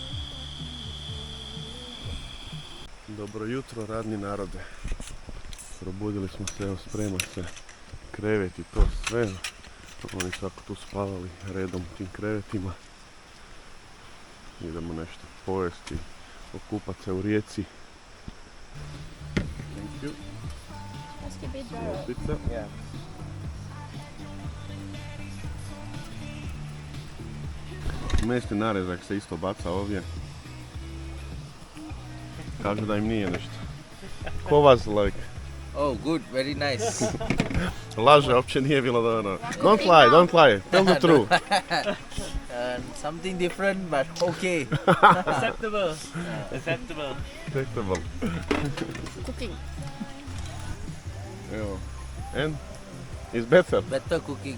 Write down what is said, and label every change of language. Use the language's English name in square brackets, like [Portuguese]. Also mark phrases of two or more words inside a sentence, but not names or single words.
[Croatian] Dobro jutro, radni narode. Probudili smo se, evo sprema se krevet i to sve. Oni su tako tu spavali redom u tim krevetima. Idemo nešto pojesti, okupat se u rijeci. [English] Thank you. Let's keep it dry. Pizza. Yeah. [Croatian] Mesni narezak se isto baca ovdje. Kažu da im nije nešto. Ko vas like? [English] Oh, good, very nice. [Croatian] Laže, uopće nije bilo dobro. [English] Don't lie, tell the truth. Something different, but okay. Acceptable. Acceptable. Acceptable. Cooking. Evo. And? It's better. Better cooking.